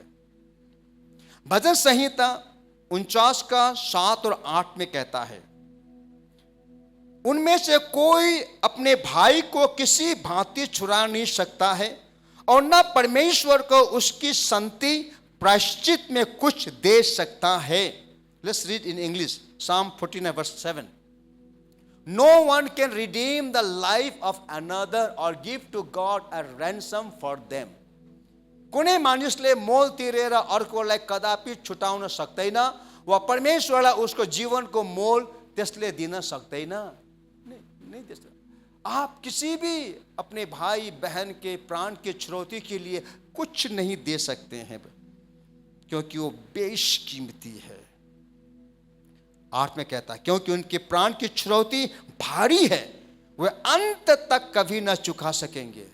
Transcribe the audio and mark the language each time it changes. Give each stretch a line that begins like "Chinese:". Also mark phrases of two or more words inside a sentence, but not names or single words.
Hindi: भजन संहिता 49:7 और 8 में कहता है, उनमें से कोई अपने भाई को किसी भांति छुड़ा नहीं सकता है और न परमेश्वर को उसकी संति प्रायश्चित में कुछ दे सकता है।
English: Let's read in English Psalm 49:7. No one can redeem the life of another or give to God a ransom for them.
Nepali: कुनै मानिसले मोल तिरेर अर्कोलाई कदापि छुटाउन सक्दैन वा परमेश्वरलाई उसको जीवनको मोल त्यसले दिन सक्दैन।
Hindi: नहीं दे सकता। आप किसी भी अपने भाई बहन के प्राण के छुड़ौती के लिए कुछ नहीं दे सकते हैं, क्योंकि वो बेशकीमती है। 8 में कहता है, क्योंकि उनके प्राण की छुड़ौती भारी है, वे अंत तक कभी न चुका सकेंगे।